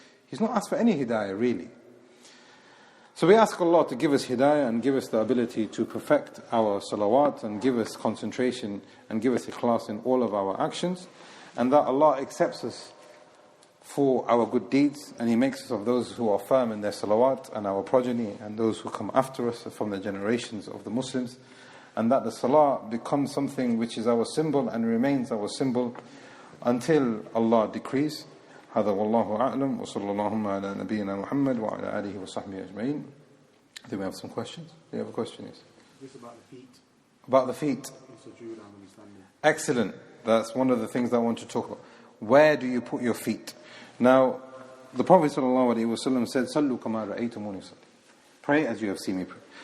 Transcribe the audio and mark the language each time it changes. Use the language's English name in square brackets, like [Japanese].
[English] He's not asked for any hidayah really. So we ask Allah to give us hidayah and give us the ability to perfect our salawat and give us concentration and give us ikhlas in all of our actions, and that Allah accepts us for our good deeds and He makes us of those who are firm in their salawat and our progeny and those who come after us from the generations of the Muslims, and that the salah becomes something which is our symbol and remains our symbol until Allah decrees. [Arabic] هذا والله أعلم وصلى اللهم على نبينا محمد وعلى آله وصحبه أجمعين. [English] Do we have some questions? Do you have a question? Yes. This about the feet. About the feet. Sujood and understanding. Excellent. That's one of the things that I want to talk about. Where do you put your feet? Now, the Prophet ﷺ said, [Arabic] "Sallu kama ra'aytumuni usalli." [English] Pray as you have seen me pray.